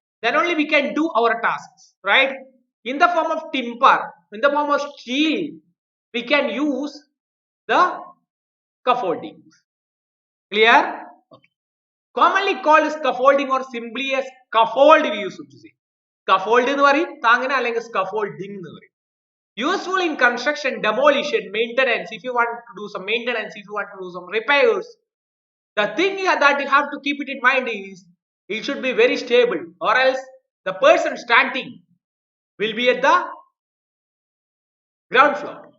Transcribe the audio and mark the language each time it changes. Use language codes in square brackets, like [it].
[en] Then only we can do our tasks, right? In the form of timber, in the form of steel, we can use the scaffolding. Clear? Okay. Commonly called scaffolding or simply a scaffold we used to say. [ml] Scaffold എന്ന് പറയും, താങ്ങനെ അല്ലെങ്കിൽ scaffolding എന്ന് പറയും. [en] Useful in construction, demolition, maintenance. If you want to do some maintenance, if you want to do some repairs, the thing that you have to keep it in mind is it should be very stable, or else the person standing will be at the ground floor.